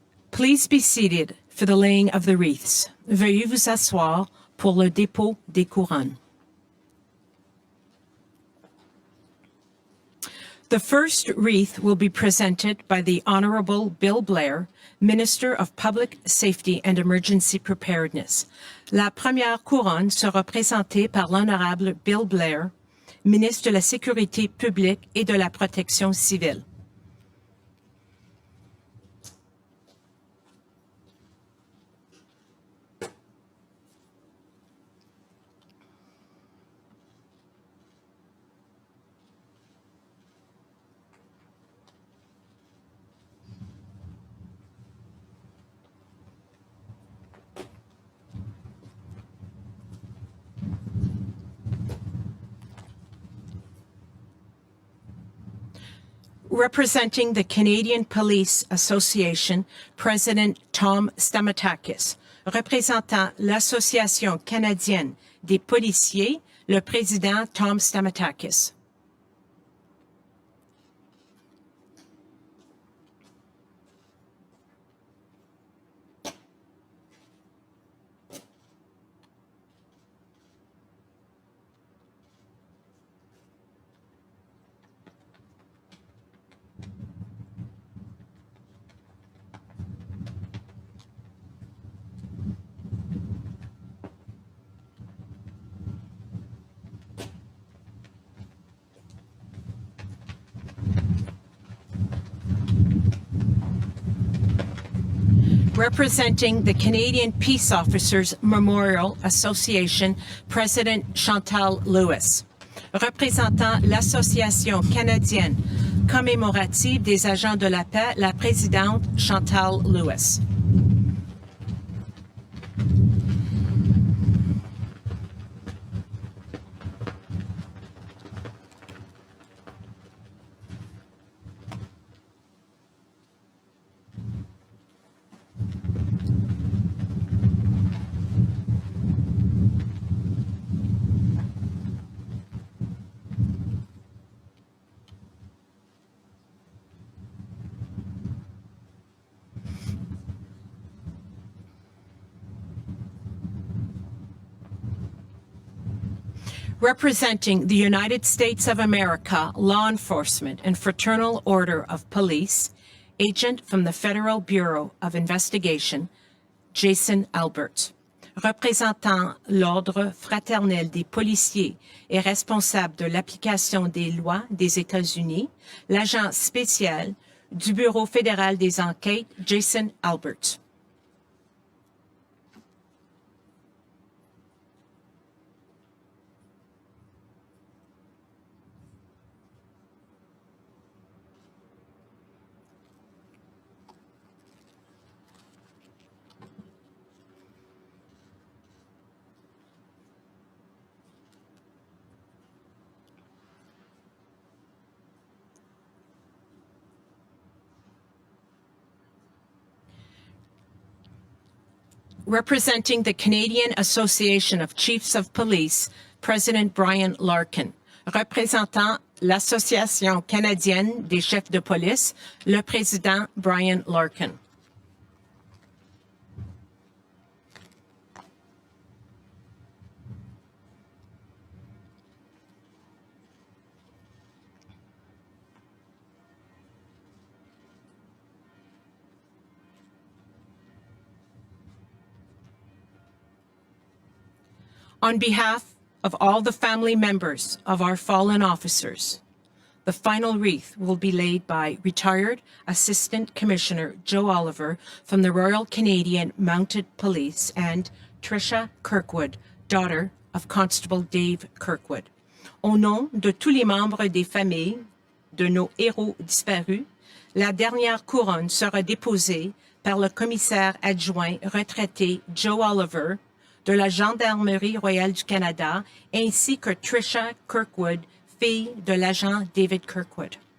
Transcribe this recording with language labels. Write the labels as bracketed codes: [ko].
[en] Please be seated for the laying of the wreaths. [fr] Veuillez vous asseoir pour le dépôt des couronnes. [en] The first wreath will be presented by the Honorable Bill Blair, Minister of Public Safety and Emergency Preparedness. [fr] La première couronne sera présentée par l'Honorable Bill Blair, Ministre de la Sécurité publique et de la Protection civile. [en] Representing the Canadian Police Association, President Tom Stamatakis. [fr] Représentant l'Association canadienne des policiers, le président Tom Stamatakis. [en] Representing the Canadian Peace Officers Memorial Association, President Chantal Lewis. [fr] Représentant l'Association canadienne commémorative des agents de la paix, la présidente Chantal Lewis. [en] Representing the United States of America Law Enforcement and Fraternal Order of Police, agent from the Federal Bureau of Investigation, Jason Albert. [fr] Représentant l'Ordre fraternel des policiers et responsable de l'application des lois des États-Unis, l'agent spécial du Bureau fédéral des enquêtes, Jason Albert. [en] Representing the Canadian Association of Chiefs of Police, President Brian Larkin. [fr] Représentant l'Association canadienne des chefs de police, le président Brian Larkin. [en] On behalf of all the family members of our fallen officers, the final wreath will be laid by retired Assistant Commissioner Joe Oliver from the Royal Canadian Mounted Police and Tricia Kirkwood, daughter of Constable Dave Kirkwood. [fr] Au nom de tous les membres des familles de nos héros disparus, la dernière couronne sera déposée par le commissaire adjoint retraité Joe Oliver de la Gendarmerie royale du Canada, ainsi que Tricia Kirkwood, fille de l'agent David Kirkwood.